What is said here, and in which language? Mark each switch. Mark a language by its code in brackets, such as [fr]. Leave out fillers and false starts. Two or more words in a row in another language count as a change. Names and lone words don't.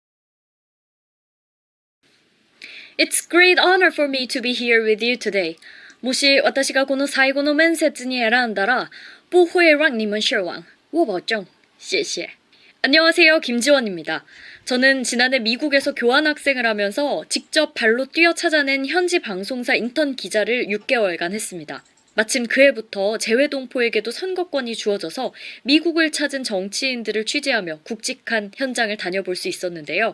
[en] It's great honor for me to be here with you today. [ja] もし私がこの最後の面接に選んだら [zh] 不会让你们失望我保证谢谢 [ko] 안녕하세요. 김지원입니다. 저는 지난해 미국에서 교환학생을 하면서 직접 발로 뛰어 찾아낸 현지 방송사 인턴 기자를 6개월간 했습니다. 마침 그 해부터 재외동포에게도 선거권이 주어져서 미국을 찾은 정치인들을 취재하며 굵직한 현장을 다녀볼 수 있었는데요.